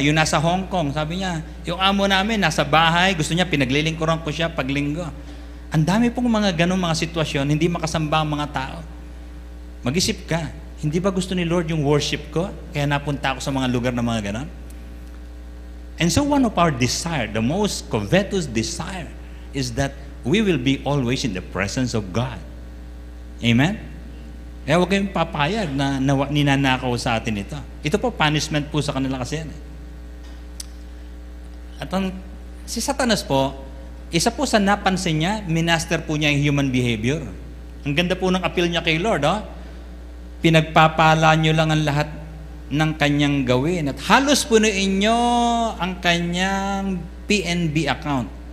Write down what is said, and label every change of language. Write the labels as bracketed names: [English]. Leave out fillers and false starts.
[Filipino] Yung nasa Hong Kong, sabi niya, yung amo namin nasa bahay, gusto niya, pinaglilingkuran ko siya pag linggo. Ang dami pong mga ganong mga sitwasyon, hindi makasamba ang mga tao. Mag-isip ka, hindi ba gusto ni Lord yung worship ko? Kaya napunta ako sa mga lugar na mga ganon? [English] And so one of our desire, the most covetous desire, is that we will be always in the presence of God. Amen? [Filipino] Kaya huwag kayong papayag na ninanakaw sa atin ito. Ito po, punishment po sa kanila kasi yan. At si Satanas po, isa po sa napansin niya, minaster po niya yung human behavior. Ang ganda po ng appeal niya kay Lord, pinagpapala niyo lang ang lahat ng kanyang gawin at halos punuin niyo ang kanyang PNB account.